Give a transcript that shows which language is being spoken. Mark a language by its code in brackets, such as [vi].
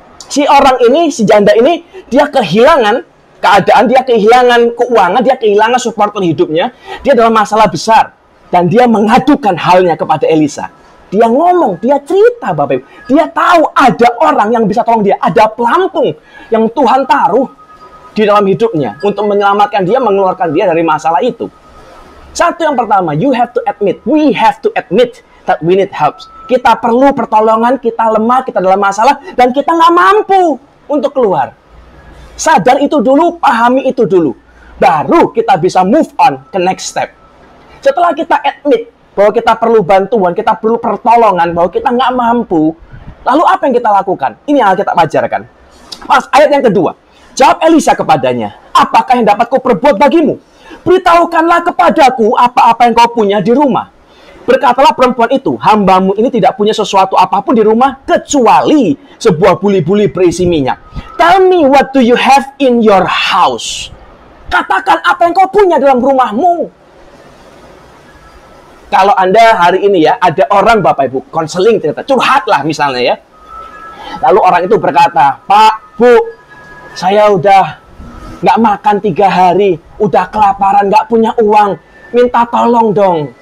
[id] Si orang ini, si janda ini, dia kehilangan keadaan, dia kehilangan keuangan, dia kehilangan support hidupnya, dia dalam masalah besar. Dan dia mengadukan halnya kepada Elisa. Dia ngomong, dia cerita, Bapak Ibu. Dia tahu ada orang yang bisa tolong dia. Ada pelampung yang Tuhan taruh di dalam hidupnya untuk menyelamatkan dia, mengeluarkan dia dari masalah itu. Satu yang pertama, [en] you have to admit, we have to admit that we need help. [id] Kita perlu pertolongan, kita lemah, kita dalam masalah, dan kita nggak mampu untuk keluar. Sadar itu dulu, pahami itu dulu. Baru kita bisa [en] move on [id] ke [en] next step. [id] Setelah kita admit bahwa kita perlu bantuan, kita perlu pertolongan, bahwa kita nggak mampu, lalu apa yang kita lakukan? Ini yang kita ajarkan. Pas ayat yang kedua, jawab Elisa kepadanya, apakah yang dapat ku perbuat bagimu? Beritahukanlah kepadaku apa-apa yang kau punya di rumah. Berkatalah perempuan itu, hambamu ini tidak punya sesuatu apapun di rumah kecuali sebuah buli-buli berisi minyak. [en] Tell me what do you have in your house? [id] Katakan apa yang kau punya dalam rumahmu. Kalau Anda hari ini ya, ada orang Bapak Ibu, konseling cerita, curhat lah misalnya ya. Lalu orang itu berkata, Pak, Bu, saya udah nggak makan 3 hari, udah kelaparan, nggak punya uang, minta tolong dong.